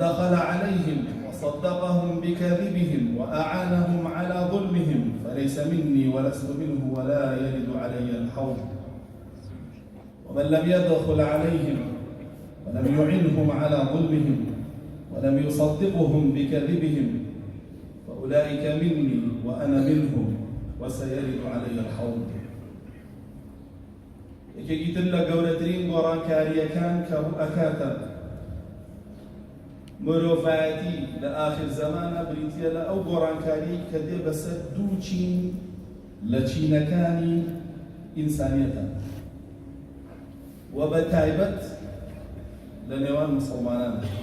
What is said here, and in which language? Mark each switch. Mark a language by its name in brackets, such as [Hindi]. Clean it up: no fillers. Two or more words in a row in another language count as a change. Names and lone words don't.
[Arabic] دخل عليهم وصدقهم بكذبهم وأعانهم على ظلمهم فليس مني ولست منه ولا يرد علي الحوض، ومن لم يدخل عليهم ولم يعنهم على ظلمهم ولم يصدقهم بكذبهم فأولئك مني وأنا منهم وسيرد علي الحوض. [Central Kurdish] یەکێکی لە گەورەترین گۆڕانکاریەکان کە ئەکاتە مرۆڤایەتی لە ئاخر زەمانە بریتیە لە ئەو گۆڕانکاری کە دێ بەسەر دوو چین لە چینەکانی ئینسانیەتە، و بە تایبەت لە نێوان موسڵمانانە.